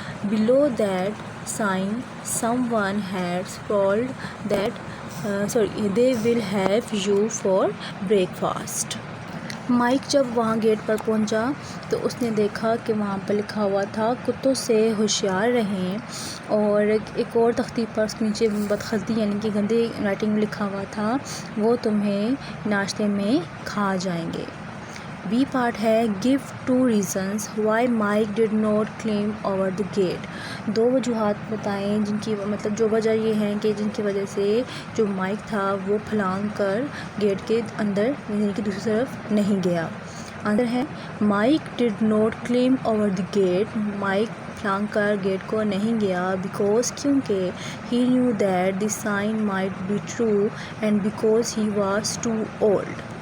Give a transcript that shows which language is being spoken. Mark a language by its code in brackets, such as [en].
[en] Below that sign someone had scrawled that they will have you for breakfast. [ur] Mic جب وہاں get پر پہنچا تو اس نے دیکھا کہ وہاں پر لکھا ہوا تھا, کتوں سے ہوشیار رہیں, اور ایک اور تختی پر اس کے نیچے بدخطی یعنی کہ گندی رائٹنگ میں لکھا ہوا تھا, وہ تمہیں ناشتے میں کھا جائیں گے. [en] B part ہے, give 2 reasons why Mike did not climb over the gate. [ur] 2 وجوہات بتائیں جن کی جو وجہ یہ ہے کہ جن کی وجہ سے جو مائک تھا وہ پھلانگ کر گیٹ کے اندر یعنی کہ دوسری طرف نہیں گیا. [en] Answer ہے, Mike did not climb over the gate. [ur] Mic پھلانگ کر گیٹ کو نہیں گیا [en] Because کیونکہ he knew that the sign might be true and because he was too old.